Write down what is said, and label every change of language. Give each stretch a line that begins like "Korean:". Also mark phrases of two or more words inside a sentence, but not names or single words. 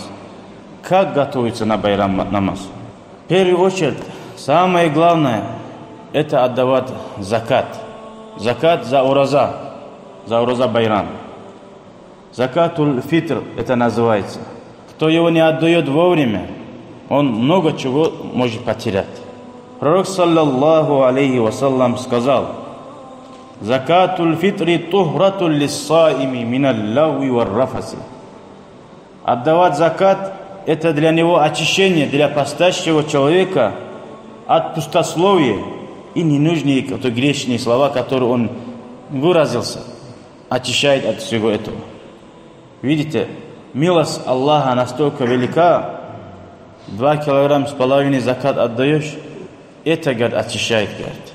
Russian: Как готовиться на байрам намаз? В первую очередь, самое главное, это отдавать закат. Закат за ураза байрам.
Arabic: زكاة الفطر
Russian: это называется. Кто его не отдает вовремя, он много чего может потерять. Пророк,
Arabic: صلى الله عليه وسلم, сказал: زكاة الفطر طهرة للصائم من اللغو والرفث.
Russian: Отдавать закат – это для него очищение, для постящего человека от пустословия и ненужные грешные слова, которые он выразился, очищает от всего этого. Видите, милость Аллаха настолько велика, 2,5 килограмма закат отдаешь, это, говорит, очищает, говорит.